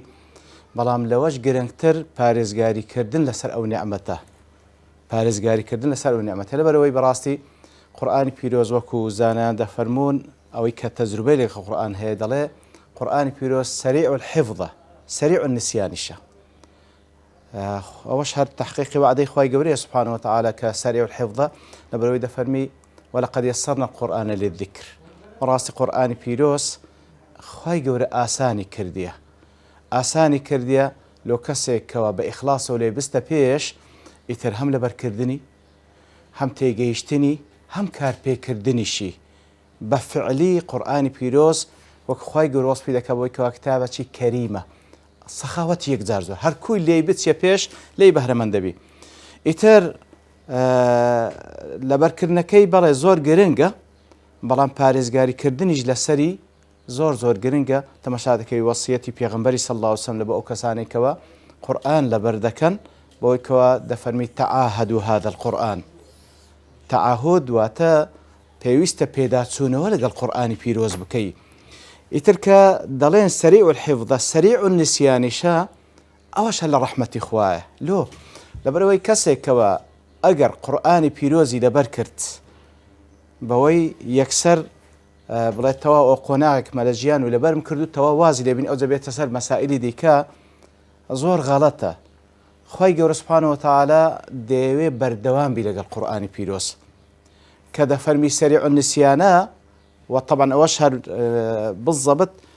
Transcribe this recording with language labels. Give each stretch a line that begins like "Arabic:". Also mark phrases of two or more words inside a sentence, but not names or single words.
Central Kurdish: بەڵام لەوەش گرنگتر پارێزگاریکردن لەسەر ئەو نعمەتە پارێزگاریکردن لەسەر ئەو نعمەتە لەبەرەوەی بەڕاستی قورئانی پیرۆز وەکو زانایان دەفەرمون ئەوەی کە تەجروبەی لێ قورئان هەیە دەڵێ قورئانی پیرۆز
Arabic: سەریع الحفظە سەریع النسیانیشە
Central Kurdish: ئەوەش هەر تحقیقی وعدەی خوای گەورەیە
Arabic: سبحانه وتعالى
Central Kurdish: کە
Arabic: سەریع الحفظە
Central Kurdish: لەبەرەوەی دەفەرمی
Arabic: ولقد يسرنا القرآن للذكر
Central Kurdish: ڕاستی قورئانی پیرۆز خوای گەورە ئاسانی کردیە لۆ کەسێک کەوا بە ئیخلاسەوە لێ بستە پێش ئیتر هەم لەبەرکردنی هەم تێگەیشتنی هەم کارپێکردنیشی بە فعلی قورئانی پیرۆز وەک خوای گەورە وەسفی دەکا بۆی کەوا کتابێکی کەریمە سەخاوەتی یەکجار زۆر هەر کوی لێی بچێ پێش لێی بەهرەمەند دەبی ئیتر لەبەرکردنەکەی بەڵێ زۆر گرنگە بەڵام پارێزگاریکردنیش لەسەری زۆر گرنگە تەماشا دەکەی وەسیەتی پێغەمبەری
Arabic: صلی الله علیه وسلم
Central Kurdish: لە بە ئەو کەسانێکەوە قورئان لەبەر دەکەن بۆی کەوا دەفەرمی
Arabic: تعاهدوا هذا القرآن تعاهد
Central Kurdish: واتە پێویستە پێداچوونەوە لەگەڵ قورئانی پیرۆز بکەی ئیتر کە دەڵێن سەریع
Arabic: الحفظە سەریع النسیانیشە
Central Kurdish: ئەوەش لە ڕەحمەتی خوایە لۆ لەبەرەوەی کەسێکەوە ئەگەر قورئانی پیرۆزی لەبەر کرد بەوەی یەکسەر بڵێت تەواو ئەو قۆناغێکمە لە ژیان و لەبەرم کرد و تەواو وازی لێبین ئەو دەبێتە سەر مەسائلی دیکە زۆر غەڵەتە خوای گەورە
Arabic: سبحانه وتعالى
Central Kurdish: دەیەوێ بەردەوام بی لەگەڵ قورئانی پیرۆز کە دەفەرمی
Arabic: سەریع النسیانە
Central Kurdish: وطبعا ئەوەش هەر بالضبط